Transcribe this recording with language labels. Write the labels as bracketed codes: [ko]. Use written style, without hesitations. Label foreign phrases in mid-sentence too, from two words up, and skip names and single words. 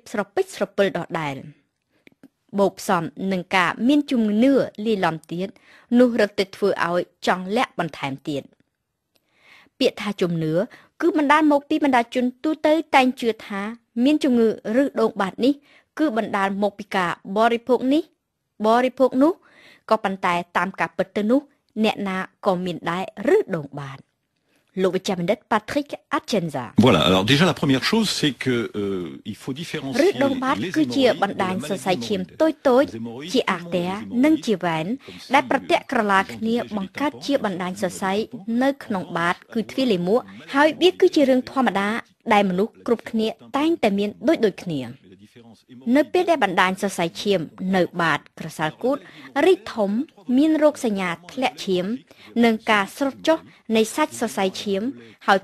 [km] ស្រពេចស្រពិលដដែលបូកផ្សំនឹងការមានជំនឿលាយឡំទៀតនោះរឹតតែធ្វើឲ្យចង់លាក់បន្ថែមទៀតពាក្យថាជំនឿគឺបណ្ដាលមកពីបណ្ដាជនទូទៅតែងជឿថាមានជំងឺឬដងបាតនេះគឺបណ្ដាលមកពីការបរិភោគនេះបរិភោគនោះក៏ប៉ុន្តែតាមការពិតទៅនោះអ្នកណាក៏មានដែរឬដងបាតលោកវិជ្ជបណ្ឌិត Patrick Atienza [fr] Voilà, alors déjà la première chose c'est que il faut différencier [km] ឬដងបាតគឺជាបណ្ដាញសរសៃឈាមតូចជាអាទែនិងជាវ៉ែនដែលប្រទាក់ក្រឡាគ្នាបង្កើតជាបណ្ដាញសរសៃនៅក្នុងបាតគឺទ្វារលាមកហើយវាគឺជារឿងធម្មតាដែលមនុស្សគ្រប់គ្នាតែងតែមានដូចគ្នានៅពេលដែលបណ្ដាញសរសៃឈាមនៅបាតក្រសែលគូតរីកធំមានរោគសញ្ញាធ្លាក់ឈាមនិងការស្រុតចុះនៃសាច់សរសៃឈាមហើយ